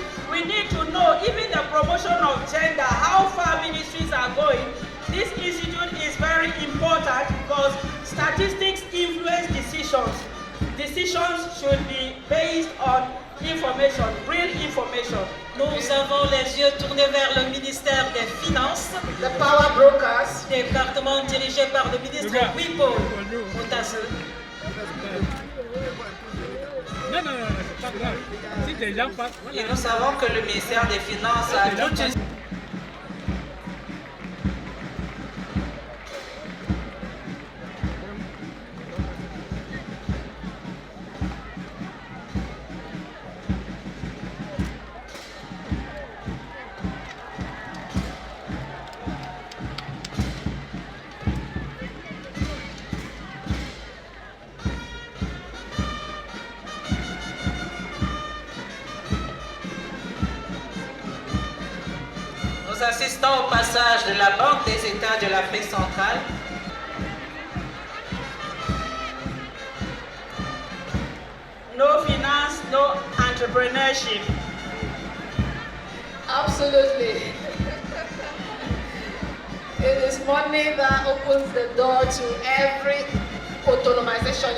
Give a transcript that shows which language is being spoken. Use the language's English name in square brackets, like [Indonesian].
[English] We need to know, even the promotion of gender, how far ministries are going. This institute is very important because statistics influence decisions. Decisions should be based on information, real information. [French] Nous avons les yeux tournés vers le ministère des Finances, [English] The power brokers, [French] département dirigé par le ministre Wipo Otaze. Non, c'est pas grave. Si des gens passent. Et nous savons que le ministère des Finances a toute une... Nous assistons au passage de la Banque des États de l'Afrique centrale. [English] No finance, no entrepreneurship. absolutely. It is money that opens the door to every autonomization.